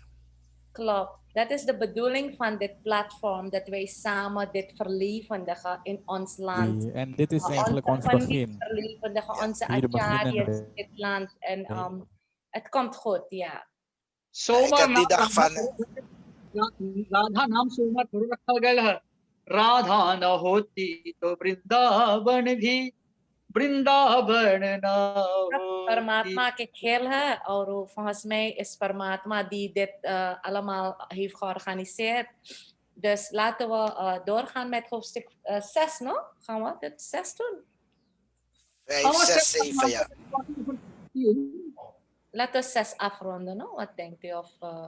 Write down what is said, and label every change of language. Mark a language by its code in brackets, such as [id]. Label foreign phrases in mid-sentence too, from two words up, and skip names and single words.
[nl] Klopt. Dat is de bedoeling van dit platform, dat wij samen dit verlevendigen in ons land. En dit is eigenlijk ons begin. Verlevendigen, onze Hier beginnen acharyas we. in dit land. En het komt goed, ja. Ik heb die dag van... [hi] राधा नाम से उमर थोड़ा रखा गया है. राधा न होती तो वृंदावन भी वृंदावन न परमात्मा के खेल है [nl] और volgens mij is Paramatma die dit allemaal heeft georganiseerd. Dus laten we doorgaan met hoofdstuk 6, no? Gaan we dit 6 doen? 5, 6, 7, ja. Laten we 6 afronden, no? Wat denkt u? Of,